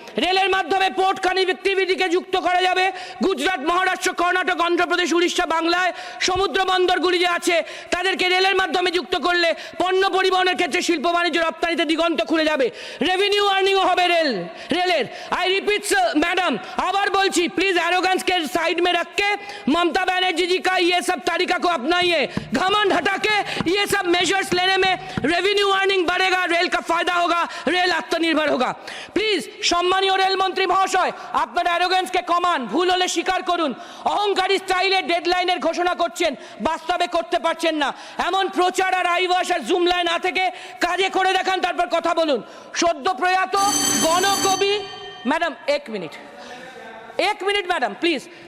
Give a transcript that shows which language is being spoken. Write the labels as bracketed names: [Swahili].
[Bangla] রেলের মাধ্যমে পোর্ট কানেক্টিভিটিকে যুক্ত করা যাবে। গুজরাট, মহারাষ্ট্র, কর্ণাটক, অন্ধ্রপ্রদেশ, উড়িষ্যা, বাংলায় সমুদ্র বন্দরগুলি যে আছে তাদেরকে রেলের মাধ্যমে যুক্ত করলে পণ্য পরিবহনের ক্ষেত্রে শিল্প বাণিজ্য রপ্তানিতে দিগন্ত খুলে যাবে, রেভিনিউ আর্নিংও হবে রেলের। [English] I repeat [Hindi] मैडम, [Bangla] আবার বলছি, [Hindi] प्लीज एरोगेंस के साइड में रख के ममता बनर्जी जी का ये सब तरीका को अपनाइए, घमंड हटा के ये सब मेजर्स लेने में रेवेन्यू अर्निंग बढ़ेगा, रेल का फायदा होगा, रेल आत्मनिर्भर होगा। [Bangla] प्लीज সম্মানীয় রেলমন্ত্রী মহাশয়, আপনার অ্যারোগেন্সকে কমান, ভুল হলে স্বীকার করুন। অহংকারী স্টাইলে ডেডলাইনের ঘোষণা করছেন, বাস্তবে করতে পারছেন না। এমন প্রচার আর আইওয়াস আর জুমলায় না থেকে কাজে করে দেখান, তারপর কথা বলুন। সদ্য প্রয়াত গণকবি ম্যাডাম, এক মিনিট ম্যাডাম প্লিজ।